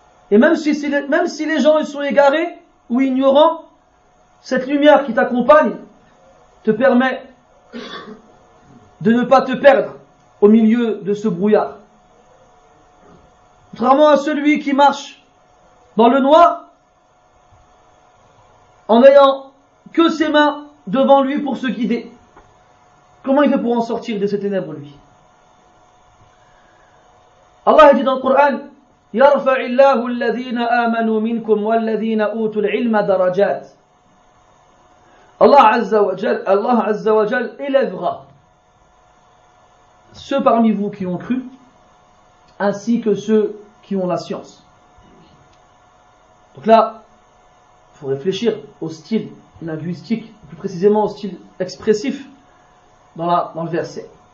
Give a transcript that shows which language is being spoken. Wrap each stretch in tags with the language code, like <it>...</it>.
<fr>Et même si les gens ils sont égarés ou ignorants, cette lumière qui t'accompagne te permet de ne pas te perdre au milieu de ce brouillard. Contrairement à celui qui marche dans le noir, en n'ayant que ses mains devant lui pour se guider. Comment il fait pour en sortir de ces ténèbres, lui? Allah dit dans le Coran,</fr> <ar>يَرْفَعِ اللَّهُ الَّذِينَ آمَنُوا مِنْكُمْ وَالَّذِينَ أُوتُوا الْعِلْمَ دَرَجَاتٍ.</ar> <fr>Allah Azza wa Jal élèvera ceux parmi vous qui ont cru, ainsi que ceux qui ont la science. Donc là, il faut réfléchir au style linguistique, plus précisément au style expressif dans le verset.</fr>